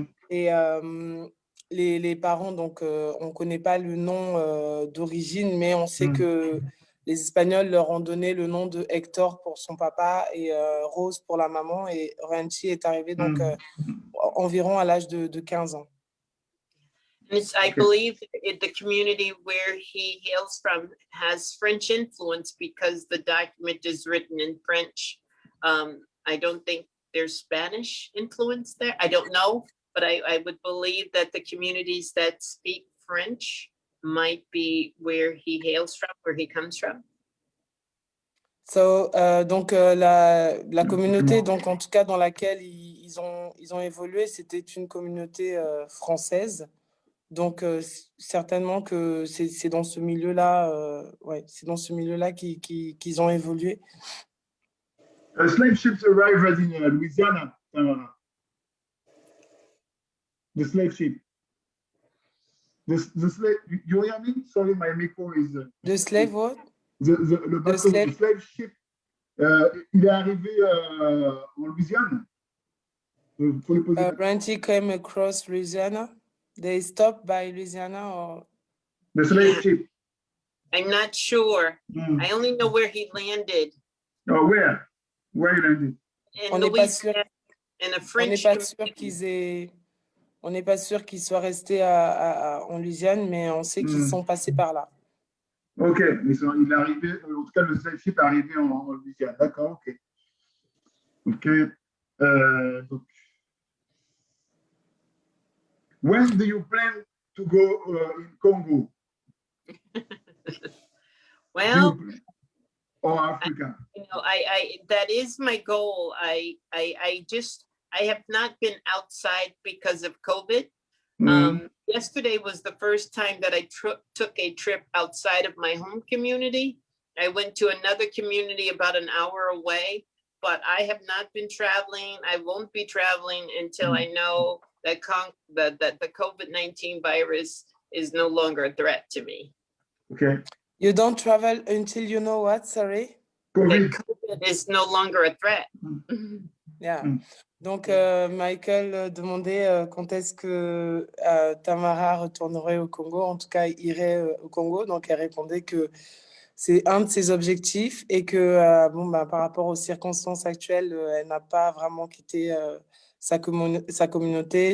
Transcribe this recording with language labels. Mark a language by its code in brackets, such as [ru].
[fr] Et les parents, donc, on ne connaît pas le nom d'origine, mais on sait que les Espagnols leur ont donné le nom de Hector pour son papa et Rose pour la maman. Et Ranti est arrivé donc environ à l'âge de 15 ans. [en] I believe the community where he hails from has French influence because the document is written in French. I don't think there's Spanish influence there. I don't know. But I would believe that the communities that speak French might be where he hails from, where he comes from. [fr] So, donc la communauté, donc en tout cas dans laquelle ils ont évolué, c'était une communauté française. Donc certainement que c'est dans ce milieu-là, ouais, c'est dans ce milieu-là qu'ils ont évolué. [en] Slave ships arrived in Louisiana. The slave ship. The slave. You hear me? Sorry, my micro is. The slave what? [fr] Le bateau, [en] the slave ship. [fr] Il est arrivé en Louisiane. [en] Ranti came across Louisiana. They stopped by Louisiana or. The slave ship. I'm not sure. I only know where he landed. Oh, where? Where he landed? In Louisiana, in a French community. [fr] On n'est pas sûr qu'ils soient restés en Louisiane, mais on sait qu'ils sont passés par là. Ok, il est arrivé, en tout cas, le selfie est arrivé en Louisiane. D'accord, ok. Ok. [en] Donc, when do you plan to go in Congo? Well, Or Africa? that is my goal. I have not been outside because of COVID. Yesterday was the first time that I took a trip outside of my home community. I went to another community about an hour away, but I have not been traveling. I won't be traveling until I know that the COVID-19 virus is no longer a threat to me. Okay. You don't travel until you know what, sorry? COVID. That COVID is no longer a threat. Yeah. Mm. [fr] Donc, Michael demandait quand est-ce que Tamara retournerait au Congo, en tout cas irait au Congo. Donc, elle répondait que c'est un de ses objectifs et que par rapport aux circonstances actuelles, elle n'a pas vraiment quitté sa communauté.